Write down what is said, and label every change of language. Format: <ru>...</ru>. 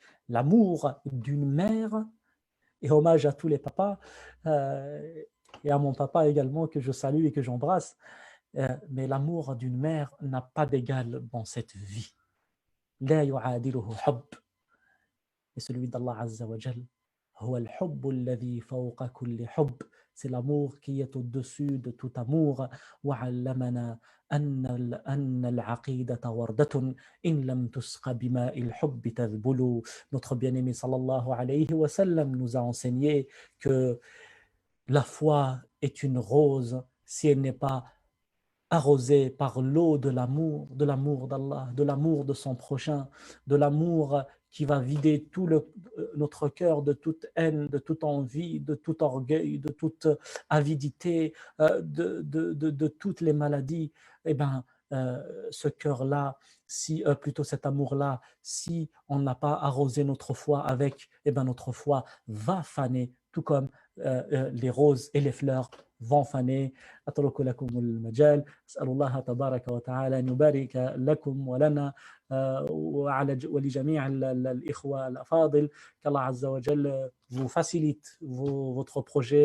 <fr>L'amour d'une mère, et hommage à tous les papas, et à mon papa également que je salue et que j'embrasse, mais l'amour d'une mère n'a pas d'égal dans cette vie.</fr> <ar>لا يعادله حب.</ar> <fr>Et celui d'Allah Azza wa Jal,</fr> <ar>هو الحب الذي فوق كل حب.</ar> <fr>C'est l'amour qui est au-dessus de tout amour.</fr> <ar>وعلمنا أن العقيدة وردة إن لم تسق بماء الحب تذبل.</ar> <fr>Notre bien-aimé sallallahu alayhi wa sallam nous a enseigné que la foi est une rose si elle n'est pas arrosée par l'eau de l'amour d'Allah, de l'amour de son prochain, de l'amour qui va vider tout notre cœur de toute haine, de toute envie, de tout orgueil, de toute avidité, de toutes les maladies. Eh bien, ce cœur-là, plutôt cet amour-là, si on n'a pas arrosé notre foi avec, eh bien notre foi va faner, tout comme les roses et les fleurs vont faner.</fr> <ar>أترك لكم المجال. أسأل الله تبارك وتعالى أن يبارك لكم ولنا ولجميع الإخوة الأفاضل.</ar> <fr>Qu'Allah Azza wa Jal vous facilite votre projet</fr>